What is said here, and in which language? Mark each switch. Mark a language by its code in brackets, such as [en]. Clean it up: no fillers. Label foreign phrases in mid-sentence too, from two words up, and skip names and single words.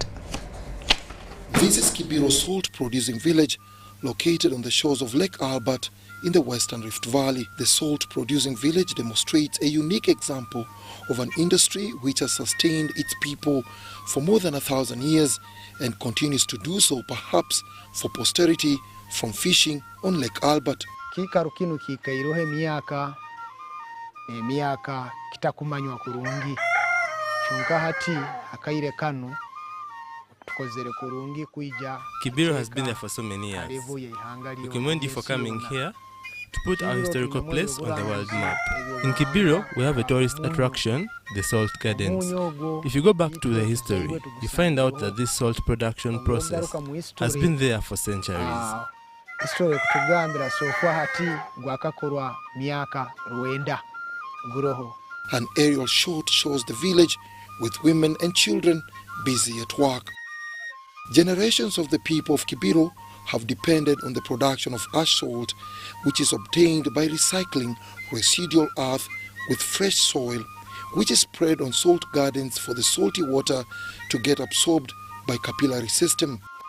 [en] This is Kibiro salt producing village located on the shores of Lake Albert in the Western Rift Valley. The salt producing village demonstrates a unique example of an industry which has sustained its people for more than 1,000 years and continues to do so, perhaps for posterity, from fishing on Lake Albert. [nyo] Kikaru kinu kikairohe miaka kitakumanywa kurungi chunka hati akaire kanu tukozere kurungi kuija. [en] Kibiro has been there for so many years. We commend you for coming here to put our historical place on the world map. In Kibiro, we have a tourist attraction, the Salt Gardens. If you go back to the history, you find out that this salt production process has been there for centuries. [nyo] Historia kutugambira sofa hati gwakakorwa miaka 9 guroho. [en] An aerial shot shows the village with women and children busy at work. Generations of the people of Kibiro have depended on the production of ash salt, which is obtained by recycling residual earth with fresh soil, which is spread on salt gardens for the salty water to get absorbed by capillary system.